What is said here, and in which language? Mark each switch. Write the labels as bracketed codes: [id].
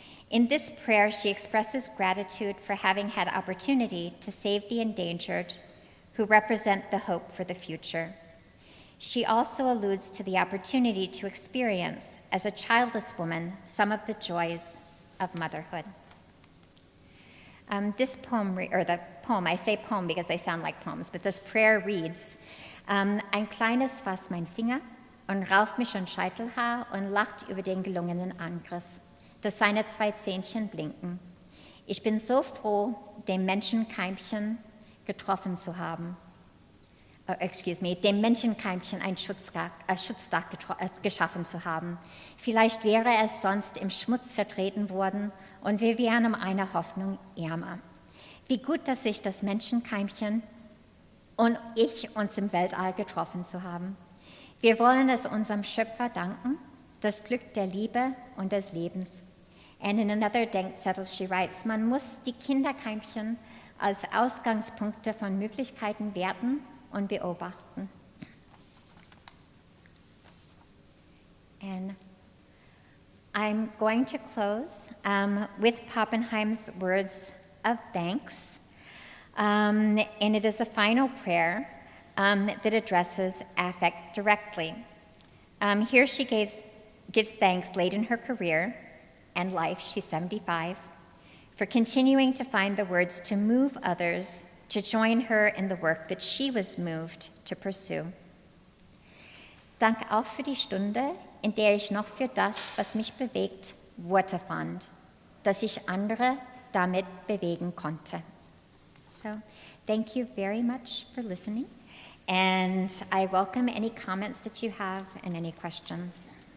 [en] In this prayer, she expresses gratitude for having had opportunity to save the endangered, who represent the hope for the future. She also alludes to the opportunity to experience, as a childless woman, some of the joys of motherhood. This poem, I say poem because they sound like poems, but this prayer reads, [de] ein kleines fasst mein Finger und rauft mich an Scheitelhaar und lacht über den gelungenen Angriff, dass seine 2 Zähnchen blinken. Ich bin so froh, dem Menschenkeimchen getroffen zu haben. Dem Menschenkeimchen ein Schutzdach geschaffen zu haben. Vielleicht wäre es sonst im Schmutz zertreten worden und wir wären um eine Hoffnung ärmer. Wie gut, dass sich das Menschenkeimchen und ich uns im Weltall getroffen zu haben. Wir wollen es unserem Schöpfer danken, das Glück der Liebe und des Lebens. [en] And in another Denkzettel she writes, [de] man muss die Kinderkeimchen als Ausgangspunkte von Möglichkeiten werten und beobachten. [en] And I'm going to close with Pappenheim's words of thanks. And it is a final prayer that addresses affect directly. Here she gives thanks late in her career and life, she's 75, for continuing to find the words to move others to join her in the work that she was moved to pursue. [de] Danke auch für die Stunde, in der ich noch für das, was mich bewegt, Worte fand, dass ich andere damit bewegen konnte. [en] So, thank you very much for listening, and I welcome any comments that you have and any questions.